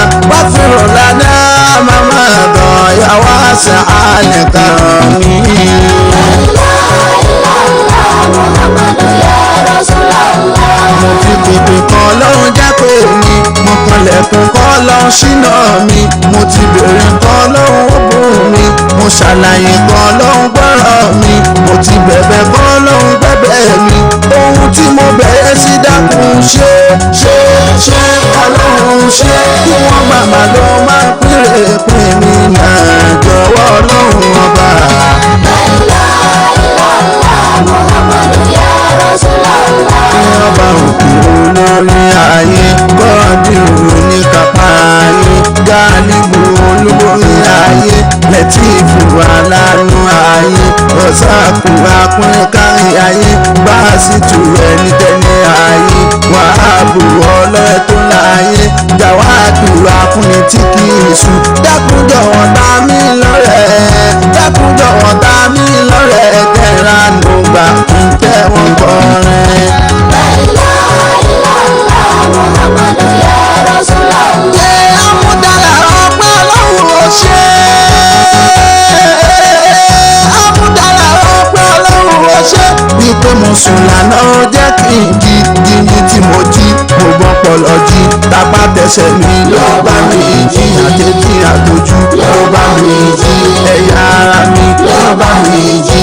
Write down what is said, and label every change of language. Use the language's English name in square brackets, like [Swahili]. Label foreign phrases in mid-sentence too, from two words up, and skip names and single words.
[Arabic] واغفر لنا ما مضى يا واسع الكرم لا إله إلا الله محمد يا رسول الله [Yoruba] mo fi pèpè kan lọ́run jápé mi mo kanlẹ̀kùn kan lọ́run ṣínà mi mo ti bèrè kan lọ́run ó bùn mi mo ṣàlàyé kan lọ́run gbọ́rọ̀ mi mo ti bẹ̀bẹ̀ kan lọ́run gbẹ́bẹ̀ mi ohun tí mo bẹ̀rẹ̀ sí dákun ṣe ọlọ́run ṣe kí wọ́n màmá ló máa pèrè pè mí náà jọ̀wọ́ ọlọ́run ọba. [Arabic] محمد يا رسول الله [Yoruba] ọba òkè olórí ayé gbọ́dìrú ní kápá ayé Gálíbù olórí ayé Lẹ́tífù aláàánú ayé Rọ̀sáàkù apínkárí ayé Básítù ẹni tẹ́lẹ̀ ayé Wàhábù ọlọ́rẹ̀ tó láyé Jàwádù afúnni tí kì í sùn dákun jọ̀wọ́ ta mí lọ́rẹ̀ dákun jọ̀wọ́ ta mí lọ́rẹ̀ kẹ́ra ló gbà ń tẹ́ wọn kọrin. [Arabic] محمد يا رسول الله. [Yoruba] Amúdàlà ọpẹ́ Ọlọ́run ó ṣe. Amúdàlà ọpẹ́ Ọlọ́run ó ṣe. Bí pé mo sùn lánàá ó jẹ́ kí n jí jíjí tí mo jí mo gbọ́ pọ̀lọ́ jí tápá tẹsẹ̀ mi ló bá mi jí àtẹ̀jí àtọ́jú ló bá mi jí ẹ̀yà ara mi ló bá mi jí.